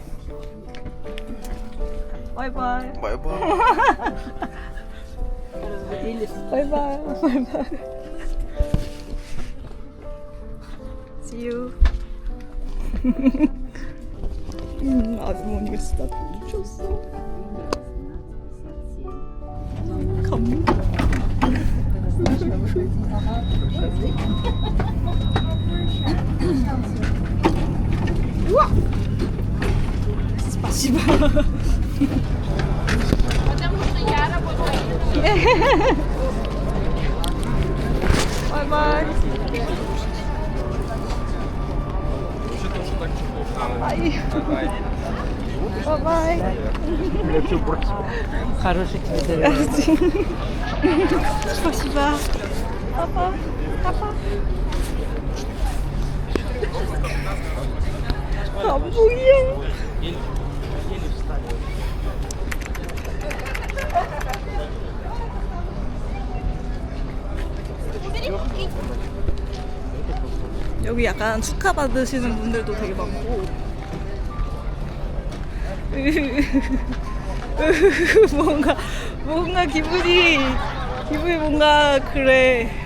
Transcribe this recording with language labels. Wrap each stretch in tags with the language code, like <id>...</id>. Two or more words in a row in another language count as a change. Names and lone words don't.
<en>bye bye. bye bye. bye bye. bye bye. See you.</en> <ko>아주머니가 진짜 미쳤어. 감동. 우와.</ko> <en>스파시바. bye bye. bye bye.</en> <ru>Хороших тебе. Спасибо. Папа. Папа.</ru> <ko>안 보여. 여기 약간 축하받으시는 분들도 되게 많고 뭔가 기분이 뭔가 그래.</ko>